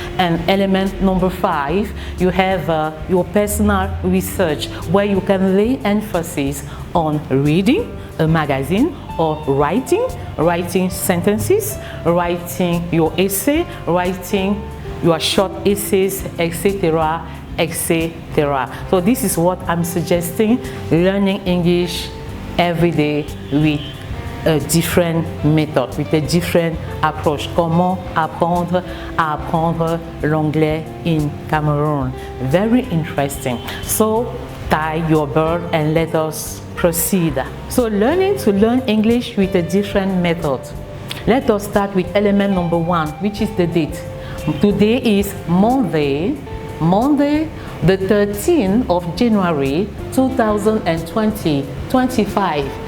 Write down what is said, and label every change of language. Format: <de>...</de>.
<en>And element number 5, you have your personal research where you can lay emphasis on reading a magazine or writing sentences, writing your essay, writing your short essays, etc., etc. So this is what I'm suggesting, learning English every day with a different method, with a different approach.</en> <fr>Comment apprendre à apprendre l'anglais</fr> <en>in Cameroon. Very interesting. So tie your belt and let us proceed. So learning to learn English with a different method. Let us start with element number 1, which is the date. Today is Monday, the 13th of January 2025.</en>